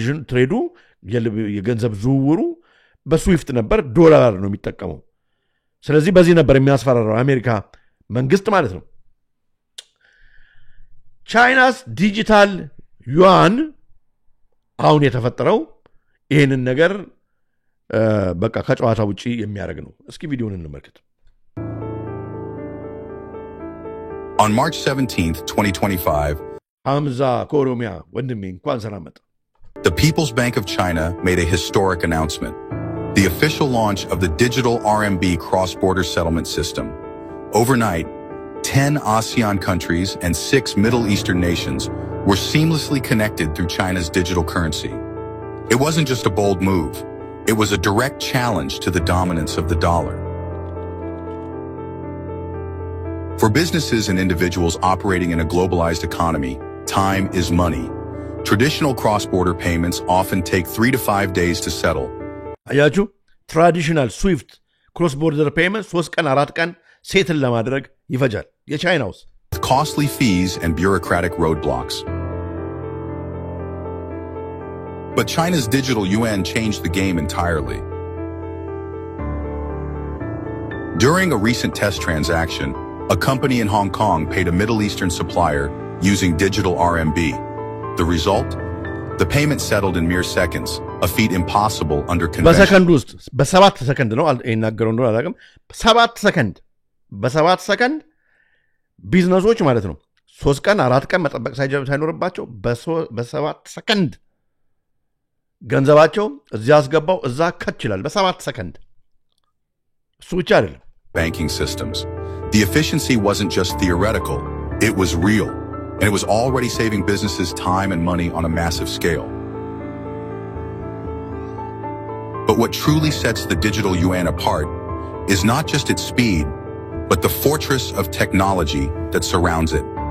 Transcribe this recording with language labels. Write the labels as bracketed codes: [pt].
[am] ትሬዱ የገንዘብ ዝውውሩ በስዊፍት ነበር ዶላር ነው የሚጠቀመው ስለዚህ በዚህ ነበር የሚያስፈራራው አሜሪካ መንግስት ማለት ነው ቻይናስ ዲጂታል ዩዋን አሁን የተፈጠረው ይሄንን ነገር በቃ ከጨዋታ ውጪ የሚያደርግ ነው እስኪ ቪዲዮውን እንመልከት [en] On March 17th, 2025, [am] Hamza Koromia, ወንድሜ እንኳን ሰላም መጣ [en] the People's Bank of China made a historic announcement. The official launch of the digital RMB cross-border settlement system. Overnight, 10 ASEAN countries and 6 Middle Eastern nations were seamlessly connected through China's digital currency. It wasn't just a bold move. It was a direct challenge to the dominance of the dollar. For businesses and individuals operating in a globalized economy, time is money. Traditional cross-border payments often take 3 to 5 days to settle. [am] አያችሁ [en] traditional swift cross border payments [am] 3 ቀን 4 ቀን ሴትል ለማድረግ ይፈጃል የቻይናውስ [en] costly fees and bureaucratic roadblocks. But China's digital yuan changed the game entirely. During a recent test transaction, a company in Hong Kong paid a Middle Eastern supplier using digital RMB. The result? The payment settled in mere seconds, a feat impossible under conventional. [am] በሰከንድ ውስጥ በ7 ሰከንድ ነው ይናገረው እንደሆነ አላውቅም 7 ሰከንድ ቢዝነሶች ማለት ነው 3 ቀን 4 ቀን መጠበቅ ሳይኖርባቸው በ7 ሰከንድ ገንዘባቸው እዚያ አስገባው እዛ ከች ይላል በ7 ሰከንድ እሱ ብቻ አይደለም [en] banking systems. The efficiency wasn't just theoretical, it was real, and it was already saving businesses time and money on a massive scale. But what truly sets the digital yuan apart is not just its speed, but the fortress of technology that surrounds it.